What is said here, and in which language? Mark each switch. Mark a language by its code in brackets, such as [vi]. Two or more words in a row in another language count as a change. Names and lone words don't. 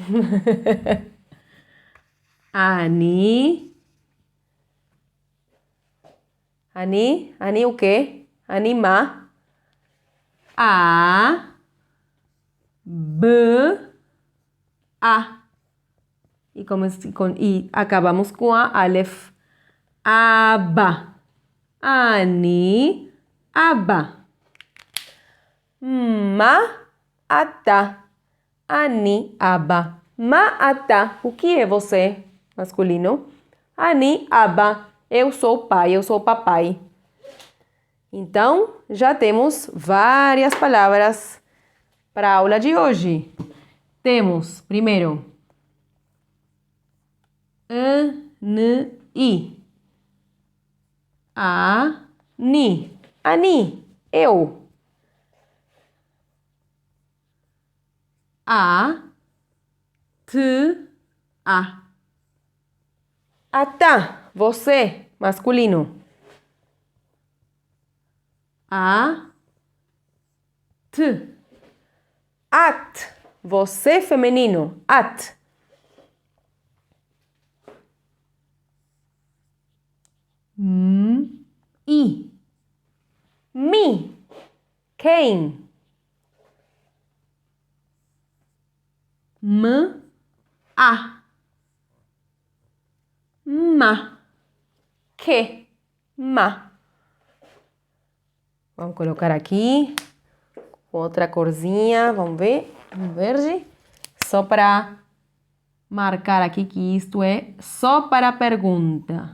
[pt] Ani o quê? Animar. A, B, A. E acabamos com a Aleph. Aba. [he] אני, אבא. מה, אתה. אני, אבא. מה, אתה. [pt] O que é você, masculino? [he] אני, אבא. [pt] Eu sou o pai, eu sou o papai. Então, já temos várias palavras para a aula de hoje. Temos, primeiro, ani. [he] אני. אני, [pt] eu. A, t, a. Ata, você, masculino. A, t. At, você, feminino. At. I. Me. Quem? A. Ma. Que. Ma. Vamos colocar aqui outra corzinha, vamos ver, um verde, só para marcar aqui que isto é só para a pergunta.